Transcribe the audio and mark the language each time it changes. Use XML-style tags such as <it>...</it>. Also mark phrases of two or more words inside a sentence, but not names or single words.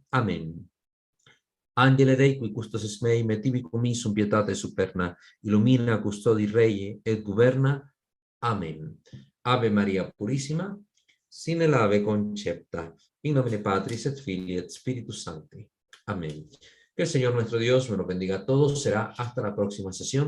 <la>Amén. Angele Dei, qui custos mei, metivi commissum pietate superna, illumina custodi rei et governa. Amén. Ave María Purísima, sine lave concepta, in nomine Patris et Filii et Spiritus Sancti. Amén.</la> <es>Que el Señor nuestro Dios me lo bendiga a todos. Será hasta la próxima sesión.</es>